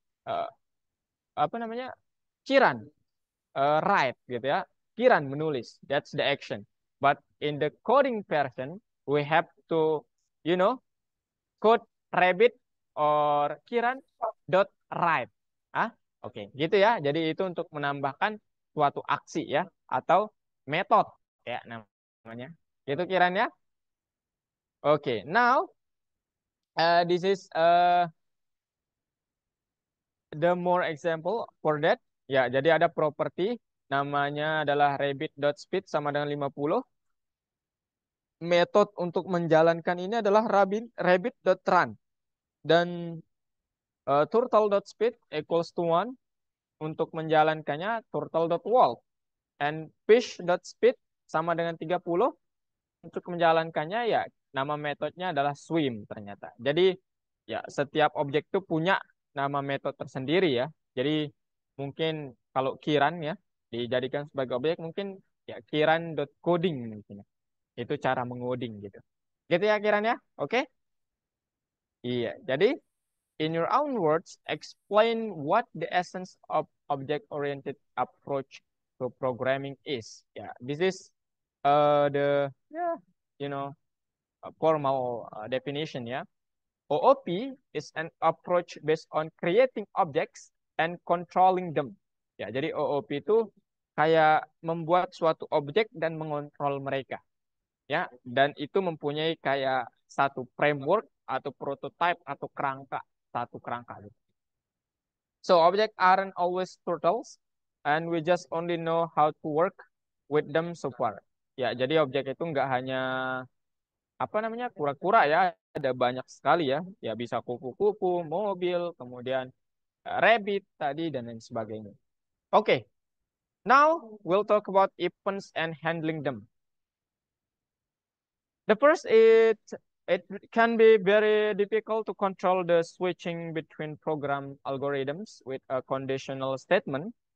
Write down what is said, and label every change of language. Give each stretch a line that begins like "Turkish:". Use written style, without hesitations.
Indonesian: Uh, apa namanya? Kiran, write gitu ya. Kiran menulis,
English: that's the action. But in the coding version, we have to, you know, code rabbit or Kiran dot write.
Indonesian: Oke, gitu ya. Jadi itu untuk menambahkan suatu aksi ya atau metode ya namanya. Gitu Kiran ya.
English: Oke, now this is the more example for that.
Indonesian: Ya, jadi ada property namanya adalah rabbit.speed sama dengan 50. Metode untuk menjalankan ini adalah rabbit.run. Dan turtle.speed
English: equals to
Indonesian: 1. Untuk menjalankannya turtle.walk. And fish.speed sama dengan 30. Untuk menjalankannya ya nama metodenya adalah swim ternyata. Jadi ya setiap objek itu punya nama metode tersendiri ya. Jadi mungkin kalau Kiran ya dijadikan sebagai objek mungkin ya Kiran.coding mungkin. Itu cara mengoding gitu. Gitu ya Kiran ya? Oke? Iya.
English: Jadi in your own words, explain what the essence of object-oriented approach to programming is. Yeah, this is the yeah, you know, formal definition ya. OOP is an approach based on creating objects and controlling them.
Indonesian: Ya, jadi OOP itu kayak membuat suatu objek dan mengontrol mereka. Ya, dan itu mempunyai kayak satu framework atau prototype atau satu kerangka gitu.
English: So objects aren't always turtles, and we just only know how to work with them so far.
Indonesian: Ya, jadi objek itu nggak hanya apa namanya kura-kura ya, ada banyak sekali ya. Ya bisa kupu-kupu, mobil, kemudian rabbit tadi dan lain sebagainya.
English: Oke, now we'll talk about events and handling them. The first, it can be very difficult to control the switching between program algorithms with a conditional statement.